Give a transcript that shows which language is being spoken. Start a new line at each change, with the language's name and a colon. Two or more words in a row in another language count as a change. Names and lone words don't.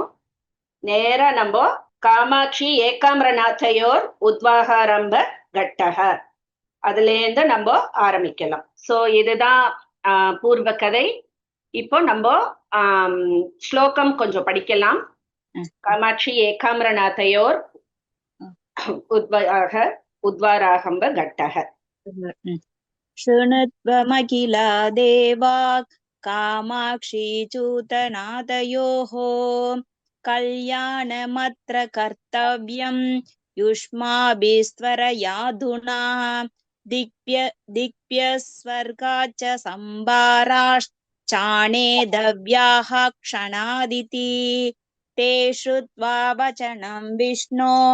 Tamil: நேரா நம்ம
Sanskrit: कामाक्षी एकाम्रनाथयोः उद्वाहारम्भ कौतुके
Tamil: அதுல இருந்து நம்ம ஆரம்பிக்கலாம். சோ இதுதான் பூர்வ கதை. இப்போ நம்ம ஸ்லோகம் கொஞ்சம் படிக்கலாம்.
Sanskrit: कामाक्षी एकाम्रनाथयोः उद्वाहारम्भ कौतुके. शृणुत्वमखिला देवाः कामाक्षी चूतनादयोः कल्याणमत्र कर्तव्यं युष्माभिस्त्वरयाधुना दिक्भ्यस्वर्गाच्च सम्भाराश्चाणेदव्याः क्षणादिति ते श्रुत्वा वचनं विष्णो